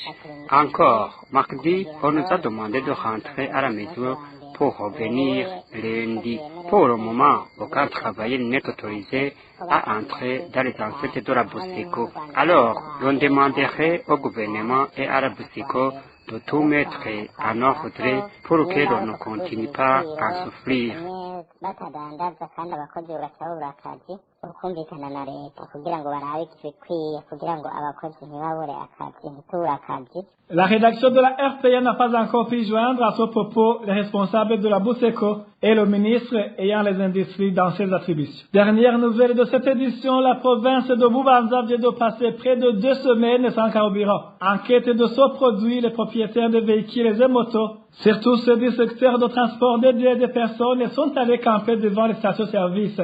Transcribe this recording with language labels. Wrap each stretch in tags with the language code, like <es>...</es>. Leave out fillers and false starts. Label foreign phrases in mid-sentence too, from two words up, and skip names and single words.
<fr>Encore, mardi, on nous a demandé de rentrer à la maison pour revenir lundi. Pour le moment, aucun travailleur n'est autorisé à entrer dans les enceintes de la Buseko. Alors, l'on demanderait au gouvernement et à la Buseko de tout mettre en ordre pour que l'on ne continue pas à souffrir.</fr> <rn>Batadandaza kandi abakozi bagacabura akazi ukumvikana na leta kugira ngo barabe ikikwiye kugira ngo abakozi ntibabure akazi ntitubure akazi.</rn> <fr>La rédaction de la RPA n'a pas encore pu joindre à ce propos les responsables de la Buseko et le ministre ayant les industries dans ses attributions. Dernière nouvelle de cette édition, la province de Bubanza vient de passer près de 2 semaines sans carburant. En quête de ce produit, les propriétaires de véhicules et motos, surtout ceux du secteur de transport de biens et de personnes, sont allés camper devant les stations-service.</fr>